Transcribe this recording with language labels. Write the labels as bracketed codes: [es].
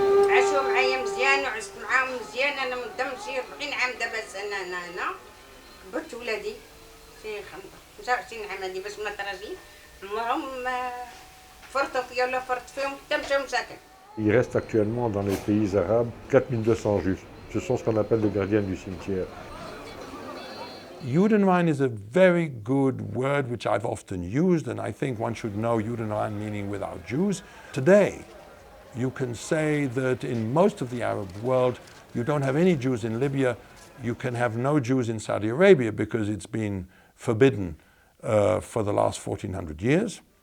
[ar] عاشوا معايا مزيان وعشت معاهم مزيان. انا مدام شي 40 عام دابا انا هنا كبرت ولادي شي 25 عام هادي باش ما تراجي عمرهم فرطوا فيا ولا فرط فيهم حتى مشاو مساكن. [fr] Il reste actuellement dans les pays arabes 4200 juifs. Ce sont ce qu'on appelle les gardiens du cimetière. [en] Judenrein is a very good word which I've often used, and I think one should know Judenrein meaning without Jews. Today, you can say that in most of the Arab world, you don't have any Jews in Libya, you can have no Jews in Saudi Arabia because it's been forbidden for the last 1400 years.